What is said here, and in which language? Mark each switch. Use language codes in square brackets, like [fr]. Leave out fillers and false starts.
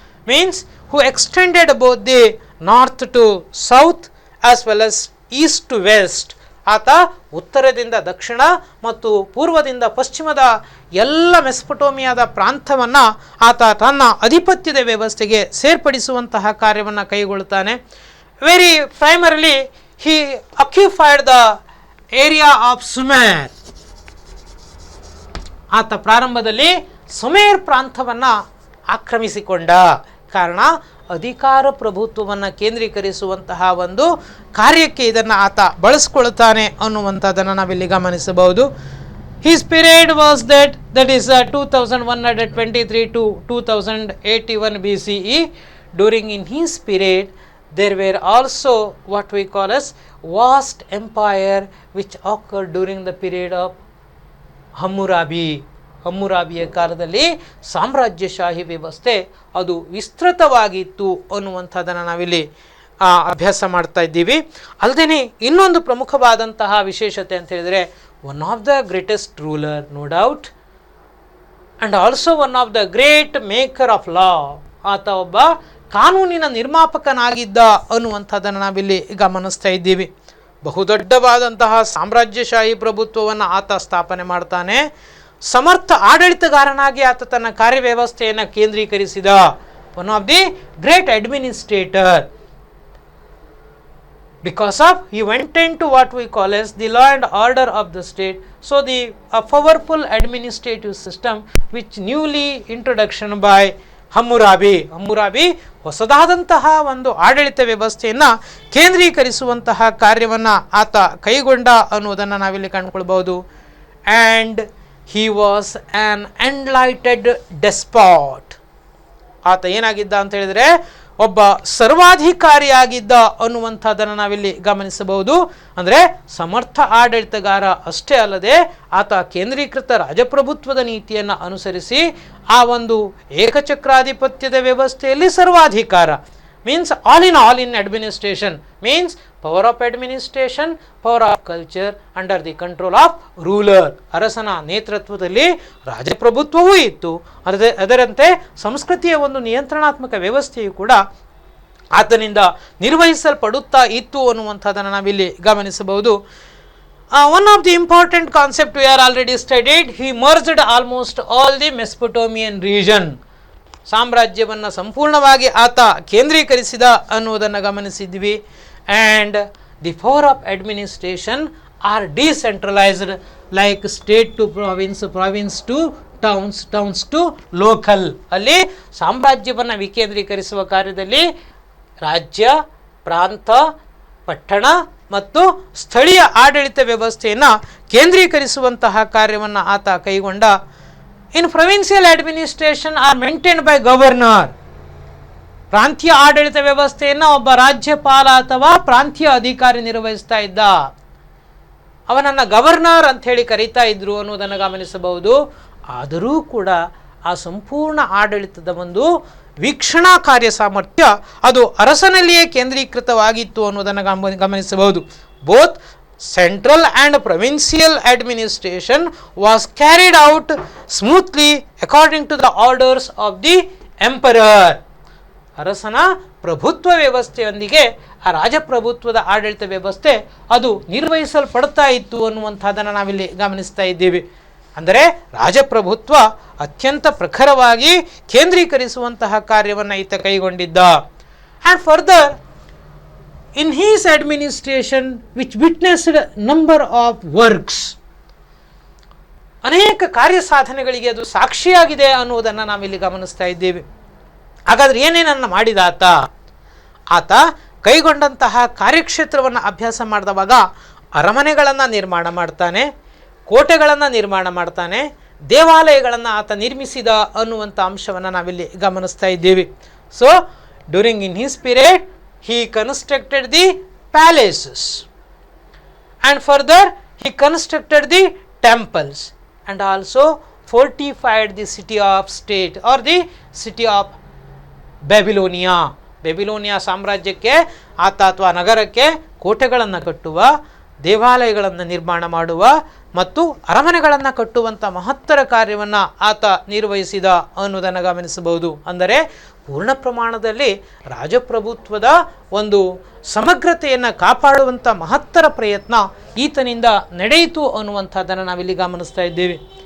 [en] Means who extended both the north to south as well as east to west. [kn] ಆತ ಉತ್ತರದಿಂದ ದಕ್ಷಿಣ ಮತ್ತು ಪೂರ್ವದಿಂದ ಪಶ್ಚಿಮದ ಎಲ್ಲ ಮೆಸ್ಪಟೋಮಿಯಾದ ಪ್ರಾಂತವನ್ನು ಆತ ತನ್ನ ಅಧಿಪತ್ಯದ ವ್ಯವಸ್ಥೆಗೆ ಸೇರ್ಪಡಿಸುವಂತಹ ಕಾರ್ಯವನ್ನು ಕೈಗೊಳ್ಳುತ್ತಾನೆ. [en] Very primarily he occupied the area of Sumer. [kn] ಆತ ಪ್ರಾರಂಭದಲ್ಲಿ ಸುಮೇರ್ ಪ್ರಾಂತವನ್ನು ಆಕ್ರಮಿಸಿಕೊಂಡ. ಕಾರಣ ಅಧಿಕಾರ ಪ್ರಭುತ್ವವನ್ನು ಕೇಂದ್ರೀಕರಿಸುವಂತಹ ಒಂದು ಕಾರ್ಯಕ್ಕೆ ಇದನ್ನು ಆತ ಬಳಸ್ಕೊಳ್ತಾನೆ ಅನ್ನುವಂಥದ್ದನ್ನು ನಾವಿಲ್ಲಿ ಗಮನಿಸಬಹುದು. [en] His period was that is 2123 to 2081 BCE. During in his period there were also what we call as vast empire which occurred during the period of Hammurabi. [kn] ಹಮ್ಮುರಾಬಿಯ ಕಾಲದಲ್ಲಿ ಸಾಮ್ರಾಜ್ಯಶಾಹಿ ವ್ಯವಸ್ಥೆ ಅದು ವಿಸ್ತೃತವಾಗಿತ್ತು ಅನ್ನುವಂಥದ್ದನ್ನು ನಾವಿಲ್ಲಿ ಅಭ್ಯಾಸ ಮಾಡ್ತಾ ಇದ್ದೀವಿ. ಅಲ್ಲದೆ ಇನ್ನೊಂದು ಪ್ರಮುಖವಾದಂತಹ ವಿಶೇಷತೆ ಅಂತ ಹೇಳಿದರೆ [en] One of the greatest ruler no doubt and also one of the great maker of law. [kn] ಆತ ಒಬ್ಬ ಕಾನೂನಿನ ನಿರ್ಮಾಪಕನಾಗಿದ್ದ ಅನ್ನುವಂಥದ್ದನ್ನು ನಾವಿಲ್ಲಿ ಗಮನಿಸ್ತಾ ಇದ್ದೀವಿ. ಬಹುದೊಡ್ಡವಾದಂತಹ ಸಾಮ್ರಾಜ್ಯಶಾಹಿ ಪ್ರಭುತ್ವವನ್ನು ಆತ ಸ್ಥಾಪನೆ ಮಾಡ್ತಾನೆ. ಸಮರ್ಥ ಆಡಳಿತಗಾರನಾಗಿ ಆತ ತನ್ನ ಕಾರ್ಯವ್ಯವಸ್ಥೆಯನ್ನು ಕೇಂದ್ರೀಕರಿಸಿದ. [en] One of the great administrator because of he went into what we call as the law and order of the state. So the powerful administrative system which newly introduction by [kn] ಹಮ್ಮುರಾಬಿ ಹೊಸದಾದಂತಹ ಒಂದು ಆಡಳಿತ ವ್ಯವಸ್ಥೆಯನ್ನು ಕೇಂದ್ರೀಕರಿಸುವಂತಹ ಕಾರ್ಯವನ್ನು ಆತ ಕೈಗೊಂಡ ಅನ್ನುವುದನ್ನು ನಾವಿಲ್ಲಿ ಕಂಡುಕೊಳ್ಬಹುದು. [en] And he was an enlightened despot. [kn] ಆತ ಏನಾಗಿದ್ದ ಅಂತ ಹೇಳಿದರೆ ಒಬ್ಬ ಸರ್ವಾಧಿಕಾರಿಯಾಗಿದ್ದ ಅನ್ನುವಂಥದ್ದನ್ನು ನಾವಿಲ್ಲಿ ಗಮನಿಸಬಹುದು. ಅಂದರೆ ಸಮರ್ಥ ಆಡಳಿತಗಾರ ಅಷ್ಟೇ ಅಲ್ಲದೆ ಆತ ಕೇಂದ್ರೀಕೃತ ರಾಜಪ್ರಭುತ್ವದ ನೀತಿಯನ್ನು ಅನುಸರಿಸಿ ಆ ಒಂದು ಏಕಚಕ್ರಾಧಿಪತ್ಯದ ವ್ಯವಸ್ಥೆಯಲ್ಲಿ ಸರ್ವಾಧಿಕಾರ [en] means all in administration means power of administration, power of culture under the control of ruler. [kn] ಅರಸನ ನೇತೃತ್ವದಲ್ಲಿ ರಾಜಪ್ರಭುತ್ವವೂ ಇತ್ತು, ಅದರಂತೆ ಸಂಸ್ಕೃತಿಯ ಒಂದು ನಿಯಂತ್ರಣಾತ್ಮಕ ವ್ಯವಸ್ಥೆಯು ಕೂಡ ಆತನಿಂದ ನಿರ್ವಹಿಸಲ್ಪಡುತ್ತಾ ಇತ್ತು ಅನ್ನುವಂಥದ್ದನ್ನು ನಾವಿಲ್ಲಿ ಗಮನಿಸಬಹುದು. [en] One of the important concept we are already studied, he merged almost all the Mesopotamian region. [kn] ಸಾಮ್ರಾಜ್ಯವನ್ನು ಸಂಪೂರ್ಣವಾಗಿ ಆತ ಕೇಂದ್ರೀಕರಿಸಿದ ಅನ್ನುವುದನ್ನು ಗಮನಿಸಿದ್ವಿ. [en] And the power of administration are decentralised like state to province, province to towns, towns to local. [kn] ಅಲ್ಲಿ ಸಾಮ್ರಾಜ್ಯವನ್ನು ವಿಕೇಂದ್ರೀಕರಿಸುವ ಕಾರ್ಯದಲ್ಲಿ ರಾಜ್ಯ, ಪ್ರಾಂತ, ಪಟ್ಟಣ ಮತ್ತು ಸ್ಥಳೀಯ ಆಡಳಿತ ವ್ಯವಸ್ಥೆಯನ್ನು ಕೇಂದ್ರೀಕರಿಸುವಂತಹ ಕಾರ್ಯವನ್ನು ಆತ ಕೈಗೊಂಡ. [en] In provincial administration are maintained by governor. [kn] ಪ್ರಾಂತೀಯ ಆಡಳಿತ ವ್ಯವಸ್ಥೆಯನ್ನು ಒಬ್ಬ ರಾಜ್ಯಪಾಲ ಅಥವಾ ಪ್ರಾಂತೀಯ ಅಧಿಕಾರಿ ನಿರ್ವಹಿಸ್ತಾ ಇದ್ದ. ಅವನನ್ನು ಗವರ್ನರ್ ಅಂತ ಹೇಳಿ ಕರೀತಾ ಇದ್ರು ಅನ್ನೋದನ್ನು ಗಮನಿಸಬಹುದು. ಆದರೂ ಕೂಡ ಆ ಸಂಪೂರ್ಣ ಆಡಳಿತದ ಒಂದು ವೀಕ್ಷಣಾ ಕಾರ್ಯ ಸಾಮರ್ಥ್ಯ ಅದು ಅರಸನಲ್ಲಿಯೇ ಕೇಂದ್ರೀಕೃತವಾಗಿತ್ತು ಅನ್ನೋದನ್ನು ಗಮನಿಸಬಹುದು. [en] Both central and provincial administration was carried out smoothly according to the orders of the emperor. [kn] ಅರಸನ ಪ್ರಭುತ್ವ ವ್ಯವಸ್ಥೆಯೊಂದಿಗೆ ಆ ರಾಜಪ್ರಭುತ್ವದ ಆಡಳಿತ ವ್ಯವಸ್ಥೆ ಅದು ನಿರ್ವಹಿಸಲ್ಪಡ್ತಾ ಇತ್ತು ಅನ್ನುವಂಥದ್ದನ್ನು ನಾವಿಲ್ಲಿ ಗಮನಿಸ್ತಾ ಇದ್ದೀವಿ. ಅಂದರೆ ರಾಜಪ್ರಭುತ್ವ ಅತ್ಯಂತ ಪ್ರಖರವಾಗಿ ಕೇಂದ್ರೀಕರಿಸುವಂತಹ ಕಾರ್ಯವನ್ನು ಈತ ಕೈಗೊಂಡಿದ್ದ. [en] and further in his administration which witnessed number of works, [kn] ಅನೇಕ ಕಾರ್ಯ ಸಾಧನೆಗಳಿಗೆ ಅದು ಸಾಕ್ಷಿಯಾಗಿದೆ ಅನ್ನುವುದನ್ನು ನಾವಿಲ್ಲಿ ಗಮನಿಸ್ತಾ ಇದ್ದೇವೆ. ಹಾಗಾದರೆ ಏನೇನನ್ನು ಮಾಡಿದ ಆತ ಕೈಗೊಂಡಂತಹ ಕಾರ್ಯಕ್ಷೇತ್ರವನ್ನು ಅಭ್ಯಾಸ ಮಾಡಿದವಾಗ ಅರಮನೆಗಳನ್ನು ನಿರ್ಮಾಣ ಮಾಡ್ತಾನೆ, ಕೋಟೆಗಳನ್ನು ನಿರ್ಮಾಣ ಮಾಡ್ತಾನೆ, ದೇವಾಲಯಗಳನ್ನು ಆತ ನಿರ್ಮಿಸಿದ ಅನ್ನುವಂಥ ಅಂಶವನ್ನು ನಾವಿಲ್ಲಿ ಗಮನಿಸ್ತಾ ಇದ್ದೇವೆ. [en] So during in his period he constructed the palaces and further he constructed the temples and also fortified the city of state or the city of Babylonia. [kn] ಬೆಬಿಲೋನಿಯಾ ಸಾಮ್ರಾಜ್ಯಕ್ಕೆ ಆತ ಅಥವಾ ನಗರಕ್ಕೆ ಕೋಟೆಗಳನ್ನು ಕಟ್ಟುವ, ದೇವಾಲಯಗಳನ್ನು ನಿರ್ಮಾಣ ಮಾಡುವ ಮತ್ತು ಅರಮನೆಗಳನ್ನು ಕಟ್ಟುವಂಥ ಮಹತ್ತರ ಕಾರ್ಯವನ್ನು ಆತ ನಿರ್ವಹಿಸಿದ ಅನ್ನೋದನ್ನು ಗಮನಿಸಬಹುದು. ಅಂದರೆ ಪೂರ್ಣ ಪ್ರಮಾಣದಲ್ಲಿ ರಾಜಪ್ರಭುತ್ವದ ಒಂದು ಸಮಗ್ರತೆಯನ್ನು ಕಾಪಾಡುವಂಥ ಮಹತ್ತರ ಪ್ರಯತ್ನ ಈತನಿಂದ ನಡೆಯಿತು ಅನ್ನುವಂಥದ್ದನ್ನು ನಾವಿಲ್ಲಿ ಗಮನಿಸ್ತಾ ಇದ್ದೇವೆ.